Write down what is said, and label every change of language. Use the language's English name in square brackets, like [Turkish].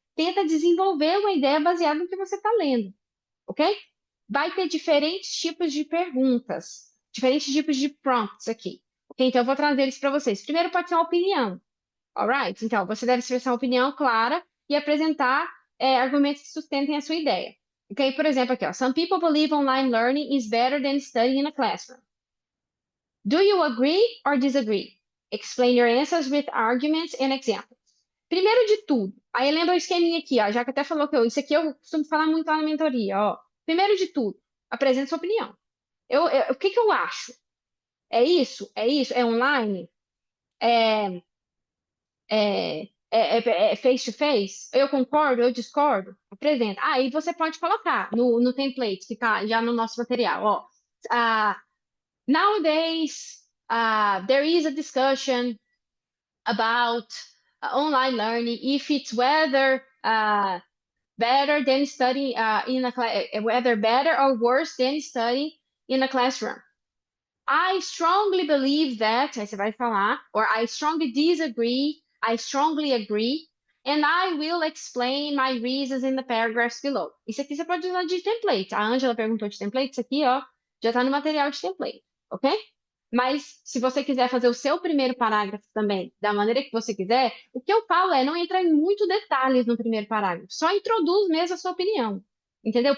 [Portuguese] Tenta desenvolver uma ideia baseada no que você está lendo, ok? Vai ter diferentes tipos de perguntas, diferentes tipos de prompts aqui. Ok? Então, eu vou trazer eles para vocês. Primeiro, pode ser uma opinião. [English] Alright? [Portuguese] Então, você deve expressar uma opinião clara e apresentar argumentos que sustentem a sua ideia. Ok? Por exemplo, aqui, ó. [English] Some people believe online learning is better than studying in a classroom. Do you agree or disagree? Explain your answers with arguments and examples. [Portuguese] Primeiro de tudo, aí lembra o esqueminha aqui, ó, já que até falou que isso aqui eu costumo falar muito lá na mentoria, ó. Primeiro de tudo, apresente sua opinião. O que que eu acho? É isso? É isso? É online? É, é face to face? Eu concordo? Eu discordo? Apresenta. Aí você pode colocar no template que tá já no nosso material, ó. [English] Nowadays, there is a discussion about online learning, if it's whether better than studying in a whether better or worse than studying in a classroom. I strongly believe that, [Portuguese] aí você vai falar, [English] or I strongly disagree, I strongly agree, and I will explain my reasons in the paragraphs below. [Portuguese] Isso aqui você pode usar de template. A Angela perguntou de template, isso aqui, ó, já está no material de template, ok? Mas se você quiser fazer o seu primeiro parágrafo também, da maneira que você quiser, o que eu falo é não entrar em muito detalhes no primeiro parágrafo, só introduz mesmo a sua opinião, entendeu?